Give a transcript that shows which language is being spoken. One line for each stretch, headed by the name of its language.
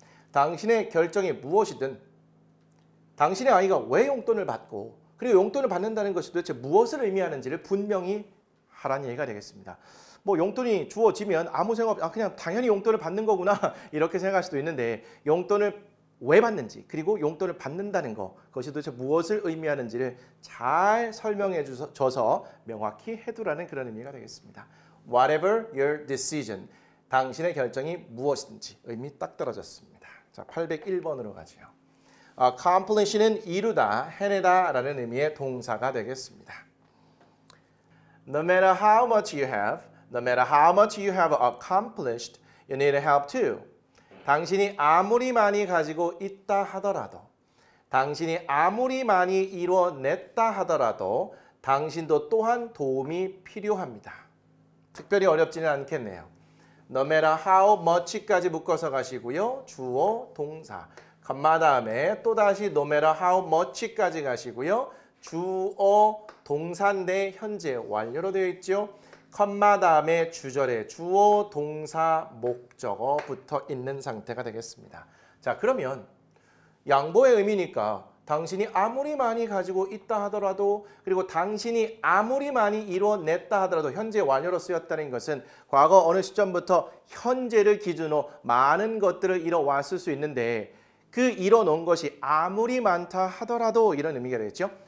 Korean: 당신의 결정이 무엇이든 당신의 아이가 왜 용돈을 받고 그리고 용돈을 받는다는 것이 도대체 무엇을 의미하는지를 분명히 하라는 얘기가 되겠습니다. 용돈이 주어지면 아무 생각 없이 그냥 당연히 용돈을 받는 거구나 이렇게 생각할 수도 있는데 용돈을 왜 받는지 그리고 용돈을 받는다는 거 그것이 도대체 무엇을 의미하는지를 잘 설명해 줘서 명확히 해두라는 그런 의미가 되겠습니다.
English: whatever your decision.
Korean: 당신의 결정이 무엇이든지 의미 딱 떨어졌습니다. 자, 801번으로 가죠. accomplish는 이루다, 해내다 라는 의미의 동사가 되겠습니다.
English: No matter how much you have, no matter how much you have accomplished, you need help too.
Korean: 당신이 아무리 많이 가지고 있다 하더라도, 당신이 아무리 많이 이루어냈다 하더라도 당신도 또한 도움이 필요합니다. 특별히 어렵지는 않겠네요. No matter how much까지 묶어서 가시고요. 주어, 동사. 컴마 다음에 또다시 no matter how much까지 가시고요. 주어, 동사인데 현재 완료로 되어 있죠. 컴마 다음에 주절에 주어, 동사, 목적어 붙어 있는 상태가 되겠습니다. 자, 그러면 양보의 의미니까 당신이 아무리 많이 가지고 있다 하더라도 그리고 당신이 아무리 많이 이뤄냈다 하더라도 현재 완료로 쓰였다는 것은 과거 어느 시점부터 현재를 기준으로 많은 것들을 이뤄왔을 수 있는데 그 이뤄놓은 것이 아무리 많다 하더라도 이런 의미가 되겠죠.